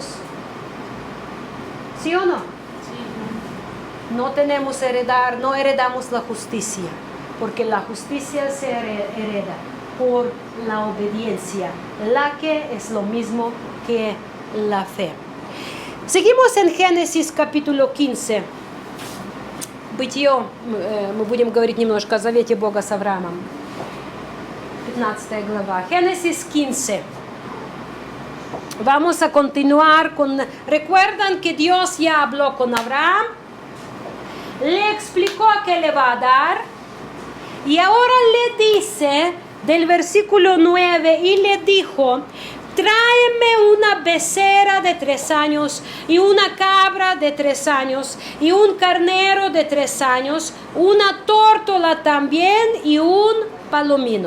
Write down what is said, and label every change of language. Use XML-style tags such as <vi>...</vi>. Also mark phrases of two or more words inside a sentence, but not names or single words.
<es>¿Sí o no? Sí. No tenemos heredar, no heredamos la justicia. Porque la justicia se hereda por la obediencia, la que es lo mismo que la fe. Seguimos en Génesis capítulo 15.</es> <ru>Бытие, мы будем говорить немножко о завете Бога с Авраамом. 15 глава.</ru> <es>Génesis 15. Vamos a continuar con... ¿Recuerdan que Dios ya habló con Abraham? Le explicó qué le va a dar. Y ahora le dice, del versículo 9, y le dijo, tráeme una becerra de 3 años, y una cabra de 3 años, y un carnero de 3 años, una tórtola también, y un palomino.</es>